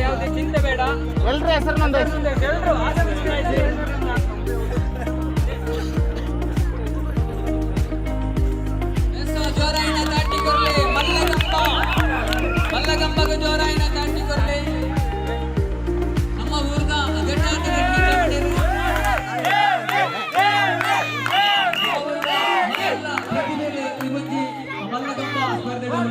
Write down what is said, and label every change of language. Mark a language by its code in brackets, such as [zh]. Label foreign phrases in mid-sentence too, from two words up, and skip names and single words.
[kn] ಯಾವುದೇ ಚಿಂತೆ ಬೇಡ. ಎಲ್ರ ಹೆಸರು ನಂದು ಎಲ್ಲರೂ ಆಗಮಿಸ್ತಾ ಇದ್ದಾರೆ. [tcy] ಜೋರಾಯಿನ ತಾಟಿ ಕೊರ್ಲೆ ಮಲ್ಲಗಂಬಗ ಜೋರಾಯಿನ ತಾಟಿ ಕೊರ್ಲೆ ನಮ್ಮ ಊರ್ದ ಮಲ್ಲಗಂಬ ಸ್ಪರ್ಧೆ